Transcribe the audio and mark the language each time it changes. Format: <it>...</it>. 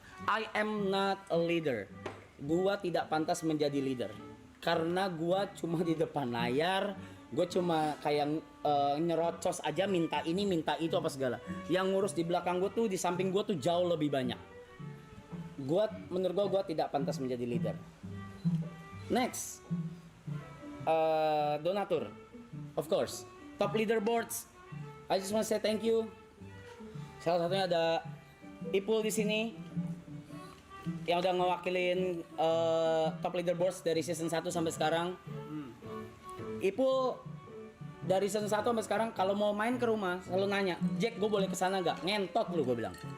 <en>I am not a leader.</en> <id>Gua tidak pantas menjadi leader karena gua cuma di depan layar, gua cuma kayak nyerocos aja, minta ini minta itu apa segala. Yang ngurus di belakang gua tuh, di samping gua tuh jauh lebih banyak. Menurut gua tidak pantas menjadi leader.</id> <en>Next, donatur, of course, top leaderboards. I just want to say thank you.</en> <id>Salah satunya ada Ipul di sini yang udah ngewakilin top leaderboards dari season 1 sampai sekarang. Ipul dari season 1 sampai sekarang kalau mau main ke rumah selalu nanya, "Jack, gue boleh kesana gak?" Ngentot lu, gue bilang.</id>